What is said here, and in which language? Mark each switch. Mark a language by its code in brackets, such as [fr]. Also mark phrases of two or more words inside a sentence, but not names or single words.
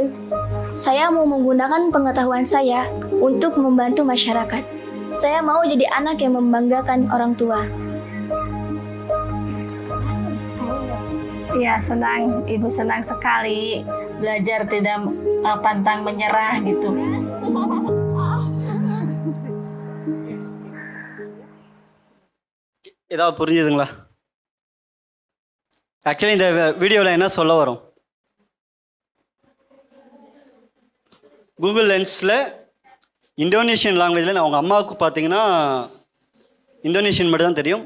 [id] Saya mau menggunakan pengetahuan saya untuk membantu masyarakat. Saya mau jadi anak yang membanggakan orang tua. Ya, senang, ibu senang sekali belajar tidak pantang menyerah gitu. [ta] ஏதாவது புரிஞ்சுதுங்களா? ஆக்சுவலி இந்த வீடியோவில் என்ன சொல்ல வரோம், கூகுள் லென்ஸில் [en] Indonesian languageil [ta] அவங்க அம்மாவுக்கு பார்த்தீங்கன்னா இந்தோனேஷியன் மட்டும் தான் தெரியும்.